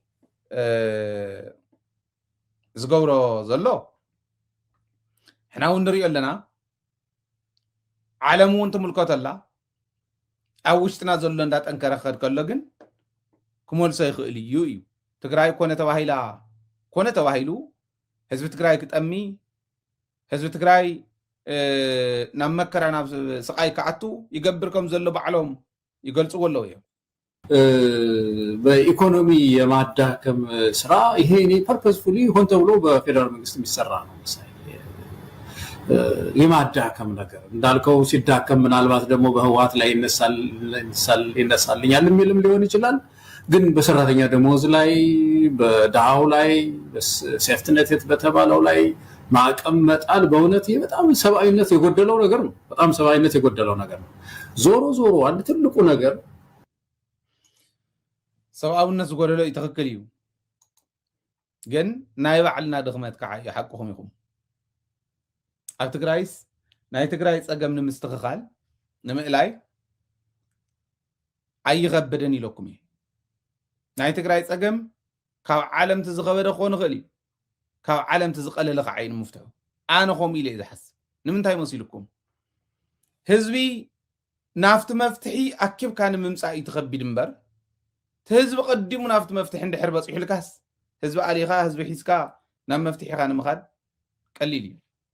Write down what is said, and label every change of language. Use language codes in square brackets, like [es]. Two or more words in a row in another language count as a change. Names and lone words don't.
[ti] ዝገብሮ ዘሎ ሕና እውን ንሪኦ ኣለና ዓለም እውን ትምልከተላ ኣብ ውሽጥና ዘሎ እንዳጠንከረ ክኸድ ከሎ ግን ክመልሶ ይኽእል እዩ እዩ ትግራይ ኮነ ተባሂሉ ህዝቢ ትግራይ ክጠሚ ህዝቢ ትግራይ ናብ መከራ ናብ ስቃይ ክኣቱ ይገብር ከም ዘሎ ባዕሎም ይገልጽዎ ኣለዉ እዮም [am] በኢኮኖሚ የማዳከም ስራ ይሄ እኔ ፐርፐስፉሊ ሆን ተብሎ በፌደራል መንግስት የሚሰራ ነው መሳይ የማዳከም ነገር እንዳልከው ሲዳከም ምናልባት ደግሞ በህወሓት ላይ ይነሳልኛል የሚልም ሊሆን ይችላል ግን በሰራተኛ ደሞዝ ላይ በዳው ላይ ሴፍትኔት በተባለው ላይ ማዕቀብ መጣል በእውነት በጣም ሰብአዊነት የጎደለው ነገር ነው በጣም ሰብአዊነት የጎደለው ነገር ነው ዞሮ አንድ ትልቁ ነገር [ti] ሰብአዊነት ዝጎደለው ይትክክል እዩ ግን ናይ ባዕልና ድኽመት ከዓ ይሓቅኹም ኢኹም ኣብ ትግራይስ ናይ ትግራይ ፀገም ንምስትኽኻል ንምእላይ ኣይኸብደን ኢለኩም እዩ ናይ ትግራይ ፀገም ካብ ዓለም ዝኸበደ ክኾን ይኽእል እዩ ካብ ዓለም ዝቐለለ ከዓ እዩ ንምፍትሑ ኣነ ኸምኡ ኢለ ዝሓስብ ንምንታይ መሲልኩም ህዝቢ ናፍቲ መፍትሒ ኣኪብካ ንምምፃእ እዩ ትኸቢድ እምበር ህዝቢ ቀዲሙ ናፍቲ መፍትሒ እንድሕር በፂሑ ልካስ ህዝቢ ኣሊኻ ህዝቢ ሒዝካ ናብ መፍትሒኻ ንምኻድ ቀሊል እዩ